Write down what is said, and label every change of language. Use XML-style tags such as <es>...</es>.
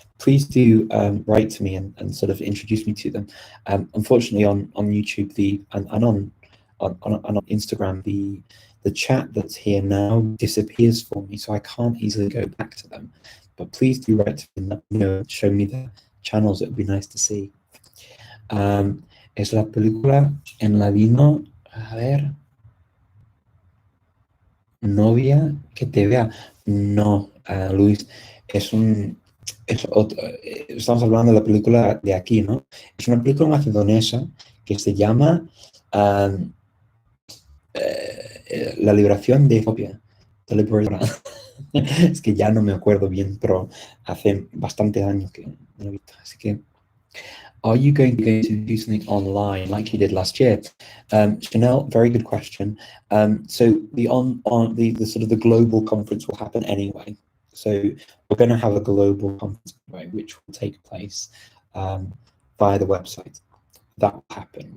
<en>please do write to me and sort of introduce me to them. Unfortunately, on YouTube and on Instagram, the chat that's here now disappears for me, so I can't easily go back to them. But please do write to me and let me know, show me the channels. It would be nice to see.</en> <es>Es la película en ladino, a ver, novia que te vea. No, Luis, estamos hablando de la película de aquí, ¿no? Es una película macedonesa que se llama La liberación de Etiopía. Es que ya no me acuerdo bien, pero hace bastantes años que no lo he visto. Así que,</es> <en>are you going to do something online like you did last year? Chanel, very good question. So the sort of the global conference will happen anyway. So we're going to have a global conference anyway, which will take place via the website. That will happen.</en>